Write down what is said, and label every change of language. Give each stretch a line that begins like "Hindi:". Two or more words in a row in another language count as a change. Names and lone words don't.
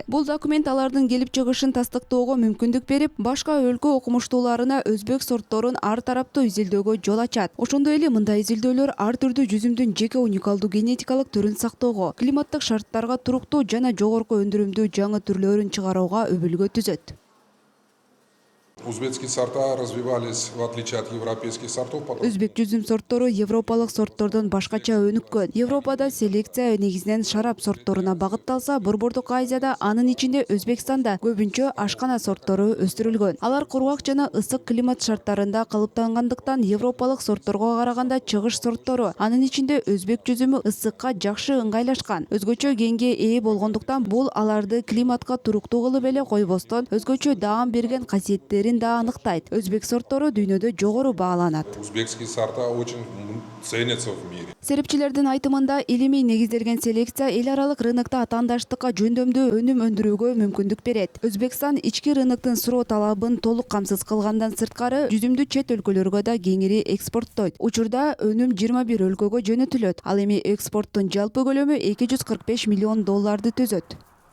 Kyrgyz: Бул документ алардын келип чыгышын тастыктоого мүмкүндүк берип, башка өлкө окумуштууларына өзбек сортторун ар тараптуу изилдөөгө жол ачат. Ошондой эле мындай изилдөөлөр ар түрдүү жүзүмдүн жеке уникалдуу генетикалык түрүн сактоого, климаттык шарттарга туруктуу жана жогорку өндүрүмдүү жаңы түрлөрүн чыгарууга өбүлгө түзөт.
Russian: Узбекские сорта развивались в отличие от европейских сортов.
Kyrgyz: Өзбек жүзүм сорттору европалык сорттордон башкача өнүккөн. Европада селекция негизинен шарап сортторуна багытталса, Борбордук Азияда, анын ичинде Өзбекстанда көбүнчө ашкана сорттору өстүрүлгөн. Алар кургак жана ысык климат шарттарында калыптангандыктан европалык сортторго караганда чыгыш сорттору, анын ичинде өзбек жүзүмү ысыкка жакшы ыңгайлашкан. Өзгөчө генге ээ болгондуктан бул аларды климатка туруктуу кылып эле койбостон, өзгөчө даам берген касиеттерин да аныктайт. Өзбек сорттору дүйнөдө жогору бааланат.
Russian: Узбекские сорта очень ценятся в мире.
Kyrgyz: Серепчилердин айтымында, илимий негизделген селекция эл аралык рынокто атаандаштыкка жөндөмдүү өнүм өндүрүүгө мүмкүндүк берет. Өзбекстан ички рыноктун суроо талабын толук камсыз кылгандан сырткары, жүзүмдү чет өлкөлөргө да кеңири экспорттойт. Учурда өнүм 21 өлкөгө жөнөтүлөт. Ал эми экспорттун жалпы көлөмү $245 миллион түзөт.